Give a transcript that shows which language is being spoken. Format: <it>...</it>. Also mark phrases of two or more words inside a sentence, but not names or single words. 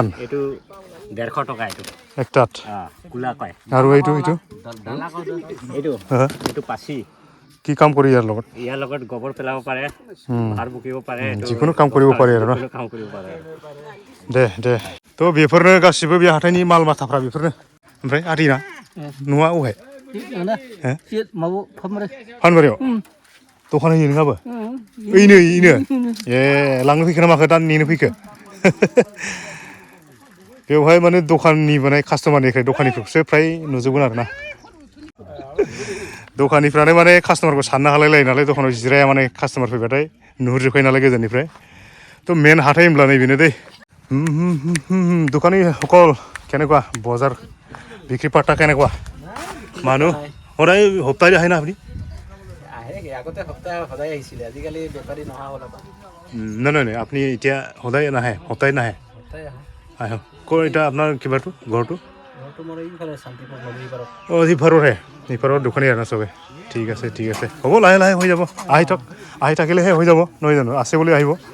<as>এইটো 150 টকা এইটো একটাত কুলা কয় আৰু এইটো পাছি কি কাম কৰি ইয়াৰ লগত গোবৰ পেলাব পাৰে ভাৰ বুকিব পাৰে যিকোনো কাম কৰিব পাৰে আৰু দে তো</as> <brx>बेफोरनो गासिबो बे हाथायनि माल माथाफ्रा बेफोरनो ओमफ्राय आरिना न'आ अहाय फानबारियाव दखान होयो नोंहाबो ओइनो ए लांनो फैखो ना माखो दा नेनो फैखो बेवहाय माने दखाननि बानाय कास्टमारनिफ्राय दखानिफोरखौसो फ्राय नुजोबगोन आरो ना दखानिफ्रानो माने कास्टमारखौ साननो हालाय लायो नालाय दखानाव जिराया माने कास्टमार फैबाथाय नुहुरजोबखायो नालाय गोजाननिफ्राय तो मेन हाथाय होनब्ला नैबेनो दै</brx> <as>দোকানী সকল কেনেকুৱা বজাৰ বিক্ৰী পাৰ্টা কেনেকুৱা মানুহ সদায় সপ্তাহে আহে না আপুনি আগতে সদায় আহিছিলে আজিকালি বেপাৰী নহা হ'ল নাই আপুনি এতিয়া সদায় নাহে সপ্তাহে নাহে আহে ক'ৰ এতিয়া আপোনাৰ কিবাটো ঘৰটো অঁ সিপাৰৰহে সিপাৰৰ দোকানী আৰু না চবে ঠিক আছে হ'ব লাহে লাহে হৈ যাব আহি থাকিলেহে হৈ যাব নহয় জানো আছে বুলি আহিব</as>